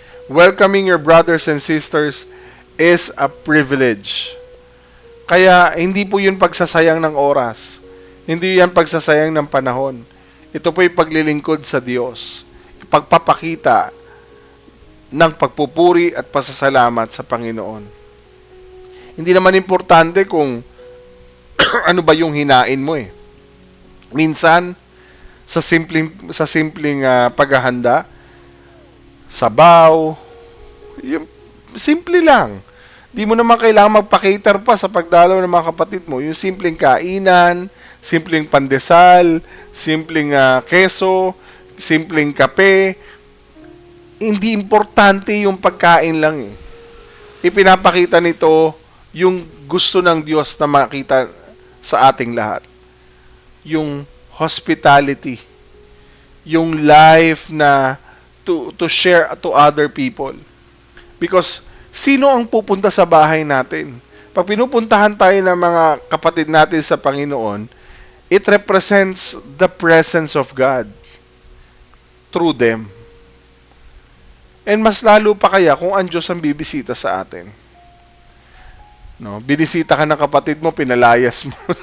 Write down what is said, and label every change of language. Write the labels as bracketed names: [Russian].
[English] Welcoming your brothers and sisters is a privilege. [Filipino] Kaya hindi po yun pagsasayang ng oras. Hindi yan pagsasayang ng panahon. Ito po yung paglilingkod sa Diyos. Pagpapakita ng pagpupuri at pasasalamat sa Panginoon. Hindi naman importante kung ano ba yung hinain mo Minsan, sa simpleng paghahanda, sabaw, yung simple lang. Di mo naman kailangan magpa-cater pa sa pagdalaw ng mga kapatid mo. Yung simpleng kainan, simpleng pandesal, simpleng keso, simpleng kape. Hindi importante yung pagkain lang Ipinapakita nito yung gusto ng Diyos na makita sa ating lahat. [English] Yung hospitality, yung life na to share to other people. Because [Filipino] sino ang pupunta sa bahay natin? Pag pinupuntahan tayo ng mga kapatid natin sa Panginoon, [English] it represents the presence of God through them. [Filipino] And mas lalo pa kaya kung ang Diyos ang bibisita sa atin. No, binisita ka ng kapatid mo, pinalayas mo.